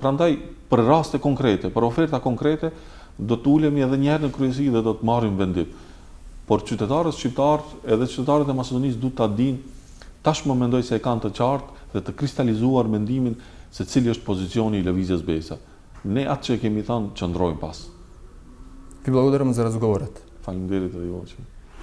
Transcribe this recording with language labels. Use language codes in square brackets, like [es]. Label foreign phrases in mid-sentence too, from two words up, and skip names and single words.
[sq] Prandaj, për raste konkrete, për oferta konkrete, do të ulemi edhe një herë në kryesi dhe do të marrim vendim. Por qytetarët shqiptarë edhe qytetarët e Maqedonisë duhet ta dinë, tashmë mendoj se e kanë të qartë dhe të kristalizuar mendimin se cili është pozicioni i lëvizjes BESA. Ne atë që kemi thënë qëndrojmë pas. [mk] Ви благодарам за разговорът. [sq] Faleminderit edhe juve.